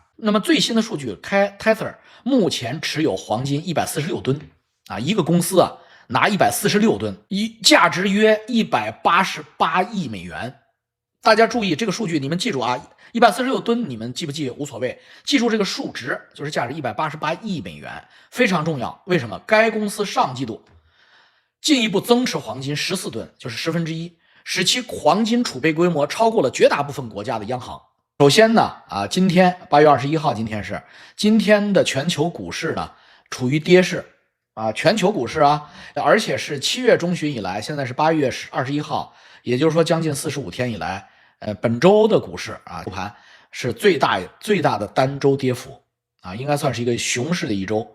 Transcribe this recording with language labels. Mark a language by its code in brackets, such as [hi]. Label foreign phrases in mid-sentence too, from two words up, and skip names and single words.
[zh] 那么最新的数据，Tether 目前持有黄金146吨啊，一个公司啊拿146吨，价值约188亿美元。大家注意这个数据，你们记住啊，146吨，你们记不记无所谓，记住这个数值就是价值188亿美元，非常重要。为什么？该公司上季度进一步增持黄金14吨，就是1/10，使其黄金儲備規模超過了絕大部分國家的央行。首先呢，今天8月21號，今天的全球股市呢處於跌勢啊，全球股市啊，而且是7月中旬以來，現在是8月21號，也就是說將近45天以來，本周的股市啊，收盤是最大的單周跌幅啊，應該算是一個熊市的一周。